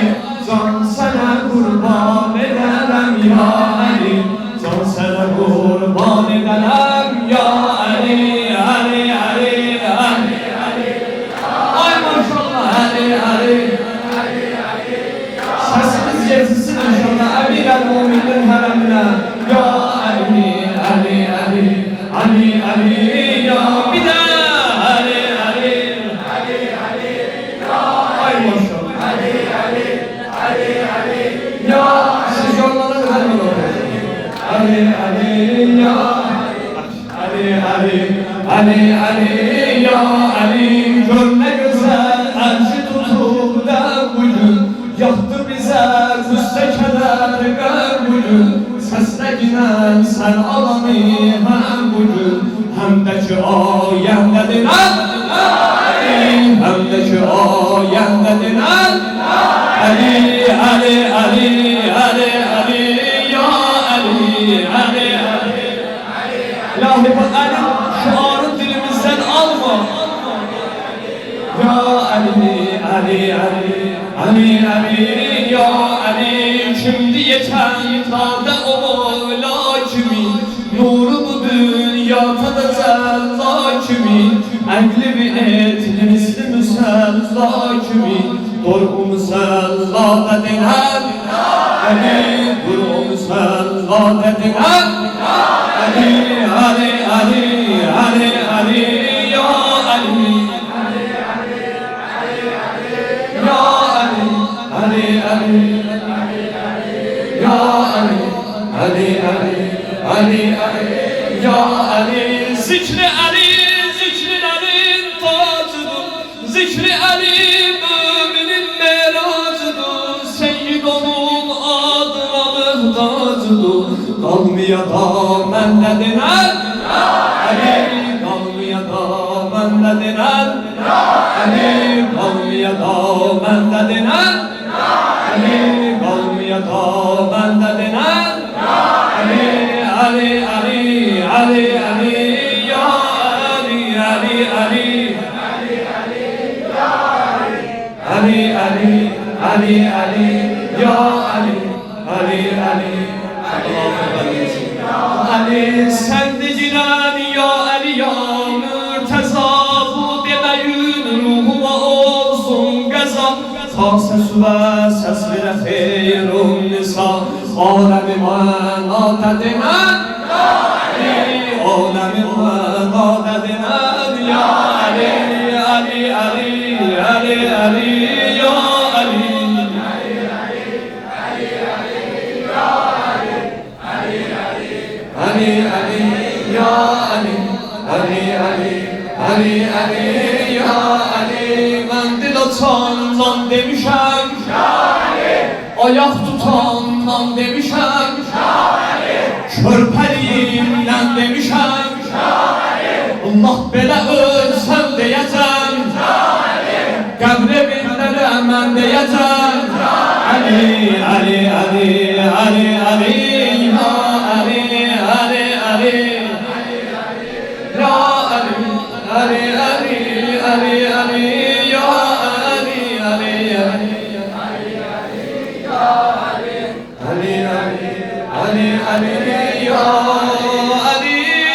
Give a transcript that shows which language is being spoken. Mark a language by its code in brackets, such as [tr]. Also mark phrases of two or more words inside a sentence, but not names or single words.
[tr] Can sana kurban ederim ya Ali, can sana kurban ederim ya Ali, Ali, Ali, Ali, Ali. Ay maşallah Ali, Ali. Sesimiz yetsin inşallah Emir-el-Mumin'in haremine. Ya Ali, Ali, Ali, Ali, Ali, ya bir de Ali, Ali, Ali, Ali, ya ay maşallah Ali, Ali, Ali, Ali, ya siz yollanın hemen oraya. Ali, Ali, ya Ali, Ali, Ali, Ali, ya Ali. Gör ne güzel elçi tutup da bugün yaktı bize küste keder gör bugün. Sesle ginen sen alanı hem bugün, hem de ki ayende dinen Ali, hem de ki ayende dinen Ali, Ali, Ali, Ali, Ali, ya Ali, Ali, Ali, ilahi bak Ali şuarı dilimizden alma. Ya Ali, Ali, Ali, Ali, Ali, ya Ali. Şimdi yeten taze o Mevla kimin, nuru bu dünyada da zella kimin, ehli bir etli misli müsella kimin, dur-u müsella dediler Ali, dur-u müsella dediler Ali, Ali, Ali, Ali, Ali, ya Ali, ya Ali, Ali, Ali, ya Ali, Ali, Ali, Ali, Ali, ya Ali. Zikri Ali, zikrilerin tacıdır. Zikri Ali müminin meracıdır. Seyyid onun adına mühtacıdır. Kalmaya da mende dinen Ali, kalmaya da mende dinen Ali, kalmaya da mende dinen Ali, kalmaya da mende dinen Ali, Ali, Ali, Ali, Ali, ya Ali, Ali, Ali, Ali, Ali, Ali, Ali, ya Ali, Ali, Ali, Ali, sen de cinan ya Ali ya mürteza, bu demeyin ruhuma olsun gaza. Ta ses ve ses vere hayrun nisa, alemi manada dinen Ali, alemi manada dinen ya Ali, Ali, Ali, Ali, Ali, ya Ali, Ali, Ali, Ali, Ali, ya Ali, Ali, Ali, Ali, Ali, ya Ali, Ali, Ali, Ali, Ali, ya Ali. [az] Ben dil açandan demişem ayak tutandan demişem körpeliğimden demişem Allah belə ölsəm deyəcəm qəbre binlərəm mən deyəcəm Ali, Ali, Ali, Ali, Ali, ya Ali, Ali, Ali, ya Ali, Ali, Ali, Ali, Ali, ya Ali, Ali, Ali, Ali, Ali, Ali, ya Ali.